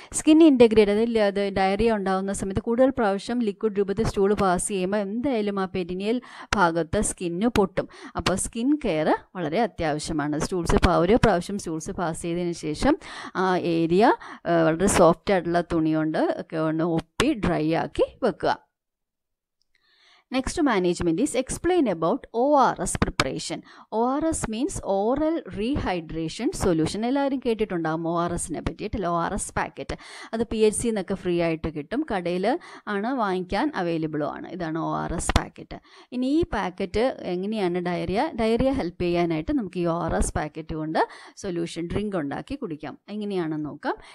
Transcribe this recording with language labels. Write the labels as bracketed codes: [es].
[ml] Skin integrity, അത് diarrhoea ഉണ്ടാകുന്ന സമയത്ത് കൂടുതൽ പ്രാവശ്യം ലിക്വിഡ് രൂപത്തിൽ സ്റ്റൂൾ പാസ് ചെയ്യുമ്പോൾ എന്തായാലും ആ പെരിനിയൽ ഭാഗത്ത് സ്കിന്ന് പൊട്ടും. അപ്പോൾ സ്കിൻ കെയർ വളരെ അത്യാവശ്യമാണ്. ഓരോ പ്രാവശ്യം സ്റ്റൂൾസ് പാസ് ചെയ്തതിന് ശേഷം ആ ഏരിയ വളരെ സോഫ്റ്റ് ആയിട്ടുള്ള തുണി കൊണ്ട് ഒക്കെ ഒന്ന് ഒപ്പി ഡ്രൈ ആക്കി വെക്കുക. [en] Next management is explain about ORS preparation. ORS means oral rehydration solution. [ml] എല്ലാവരും കേട്ടിട്ടുണ്ടാകും ORSനെ പറ്റിയിട്ട്. ORS പാക്കറ്റ് അത് PHC എന്നൊക്കെ ഫ്രീ ആയിട്ട് കിട്ടും, കടയിൽ ആണ് വാങ്ങിക്കാൻ അവൈലബിളും ആണ്. ഇതാണ് ORS പാക്കറ്റ്. ഇനി ഈ പാക്കറ്റ് എങ്ങനെയാണ് ഡയറിയ ഹെൽപ്പ് ചെയ്യാനായിട്ട് നമുക്ക് ഈ ORS പാക്കറ്റ് കൊണ്ട് സൊല്യൂഷൻ ഡ്രിങ്ക് ഉണ്ടാക്കി കുടിക്കാം. എങ്ങനെയാണെന്ന് നോക്കാം.